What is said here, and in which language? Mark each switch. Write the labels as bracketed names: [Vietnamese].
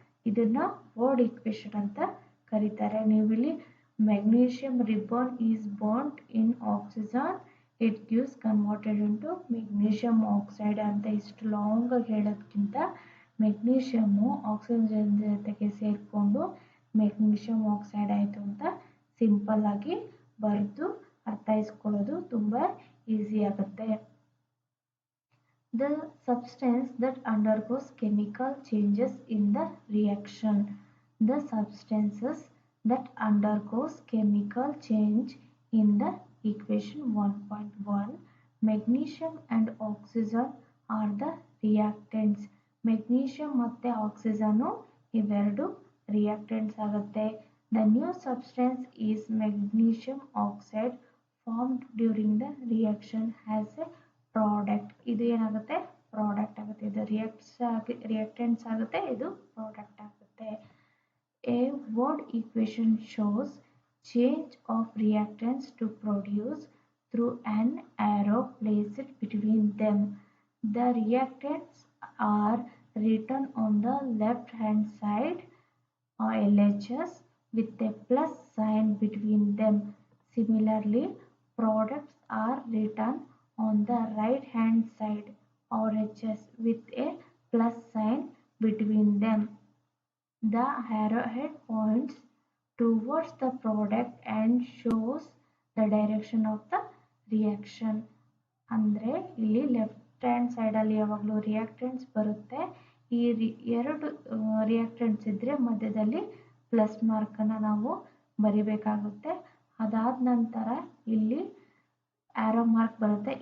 [Kannada] ಇದನ್ನು word equation ಅಂತ ಕರೀತಾರೆ. ನೀವಿಲ್ಲಿ [English] magnesium ribbon is burnt in oxygen it gives converted into magnesium oxide [Kannada] ಅಂತ ಇಷ್ಟು ಲಾಂಗಾಗಿ ಹೇಳೋದಕ್ಕಿಂತ ಮೆಗ್ನೀಷಿಯಮ್ಮು ಆಕ್ಸಿಜನ್ ಜೊತೆಗೆ ಸೇರಿಕೊಂಡು ಮೆಗ್ನೀಷಿಯಂ ಆಕ್ಸೈಡ್ ಆಯಿತು ಅಂತ ಸಿಂಪಲ್ ಆಗಿ ಬರೆದು ಅರ್ಥೈಸ್ಕೊಳ್ಳೋದು ತುಂಬ ಈಸಿ ಆಗುತ್ತೆ. [English] The substance that undergoes chemical changes in the reaction. The substances that undergoes chemical change in the equation 1.1. Magnesium and oxygen are the reactants. [Kannada] Magnesium ಮತ್ತು ಆಕ್ಸಿಜನ್ನು ಇವೆರಡು reactants ಆಗುತ್ತೆ. [English] The new substance is magnesium oxide formed during the reaction as a product. [Kannada] ಇದು ಏನಾಗುತ್ತೆ? Product ಆಗುತ್ತೆ. ಇದು reactants ಆಗುತ್ತೆ, ಇದು product ಆಗುತ್ತೆ. [English] A word equation shows change of reactants to produce through an arrow placed between them. The reactants are written on the left hand side or LHS with a plus sign between them. Similarly, products are written on the right hand side or HS with a plus sign between them. The arrowhead points towards the product and shows the direction of the reaction. [Kannada] ಅಂದರೆ ಇಲ್ಲಿ left hand ಸೈಡಲ್ಲಿ ಯಾವಾಗಲೂ reactants ಬರುತ್ತೆ. ಈ ಎರಡು reactants ಇದ್ದರೆ ಮಧ್ಯದಲ್ಲಿ plus ಮಾರ್ಕನ್ನು ನಾವು ಬರಿಬೇಕಾಗುತ್ತೆ. ಅದಾದ ನಂತರ ಇಲ್ಲಿ ಆರೋ ಮಾರ್ಕ್ ಬರುತ್ತೆ.